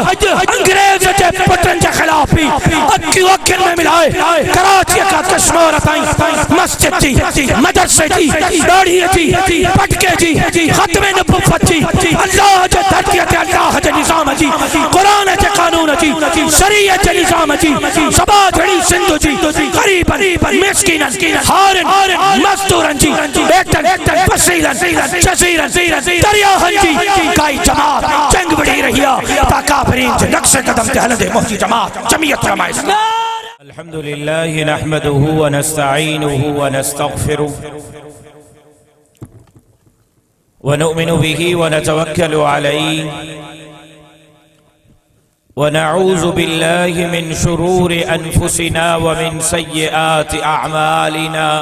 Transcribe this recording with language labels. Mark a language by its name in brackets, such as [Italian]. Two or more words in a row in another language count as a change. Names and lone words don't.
[Sindhi] अंग्रेज जे पुटनि जे ख़िलाफ़ अखियूं अखियुनि में मिलाए कराची खां कश्मीर ताईं मस्जिद जी मदरसे जी ॾाढ़ीअ जी पटके जी ख़त्मे नबुव्वत जी अल्लाह जे धरती ते अल्लाह जे निज़ाम जी कुरान जे कानून जी शरीयत जे निज़ाम जी सबा जड़ी सिंध जी गरीबन मिस्किनन हारन मजदूरन जी बेटन वसीलन जज़ीरन दरियाहन जी काई जमात जंग बड़ी रही है ता काफिरीन जे नक्शे कदम ते हलंदे मोहजी जमात जमीयत उलमा इस्लाम। [Arabic] الحمد لله نحمده ونستعينه ونستغفره ونؤمن به ونتوكل عليه ونعوذ بالله من شرور أنفسنا ومن سيئات أعمالنا